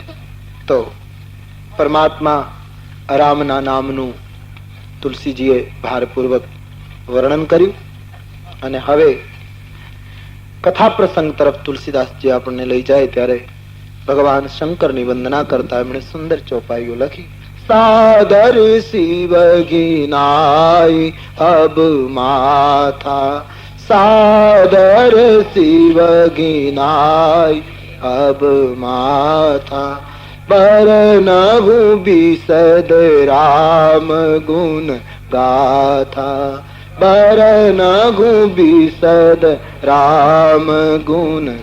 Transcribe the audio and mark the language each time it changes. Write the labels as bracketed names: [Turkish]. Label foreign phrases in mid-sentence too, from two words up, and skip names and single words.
[Gujarati] તો પરમાત્મા રામના નામનું તુલસીજીએ ભારપૂર્વક વર્ણન કર્યું અને હવે કથા પ્રસંગ તરફ તુલસીદાસજી આપણને લઈ જાય ત્યારે ભગવાન શંકરની વંદના કરતા એમણે સુંદર ચોપાઈઓ લખી [Awadhi] सादर शिव घिनाई अब माथा, सादर शिव घिनाई अब माथा। बरनहु बिसद राम गुण गाथा, बरनहु बिसद राम गुण।